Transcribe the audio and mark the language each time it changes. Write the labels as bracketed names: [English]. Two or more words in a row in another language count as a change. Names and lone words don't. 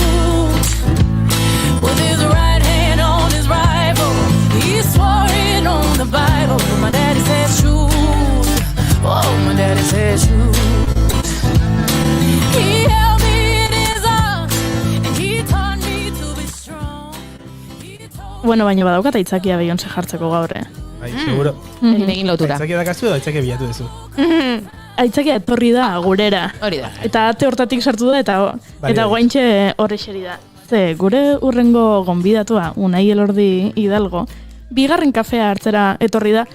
[English] With his right hand on his rifle, he swore it on the Bible. My daddy said shoot. Oh, my daddy said shoot. He held me in his arms and he taught me to be strong. [Basque] Bueno, baina badaukat aitzakia Beyoncé jartzeko gaur, Bai, seguro. Egin lotura. Aitzakia dakazu edo aitzakia bilatu duzu? Aitzakia etorri da gurera. Hori da. Eta ate hortatik sartu da eta guaintxe horre xeri da. Ze, gure urrengo gonbidatua, Unai Elordi Hidalgo, bigarren kafea hartzera etorri da.